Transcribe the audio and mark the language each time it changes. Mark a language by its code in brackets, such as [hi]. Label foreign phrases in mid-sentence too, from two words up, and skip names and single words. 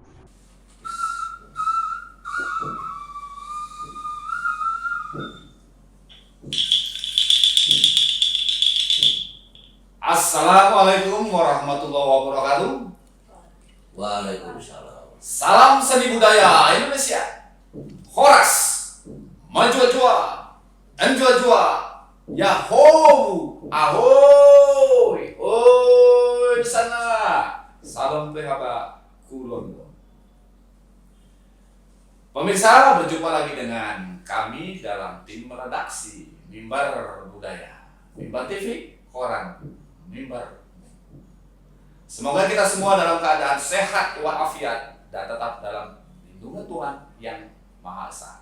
[ar] السلام عليكم ورحمة الله وبركاته. Waalaikumsalam. [id] Salam seni budaya Indonesia. Horas, maju-jua, enjua-jua, yahoo, ahoy, oi di sana. Salam PHB Kulon. Pemirsa, berjumpa lagi dengan kami dalam tim redaksi Mimbar Budaya, Mimbar TV, Koran, Mimbar. Semoga kita semua dalam keadaan sehat walafiat dan tetap dalam lindungan Tuhan yang Maha Esa.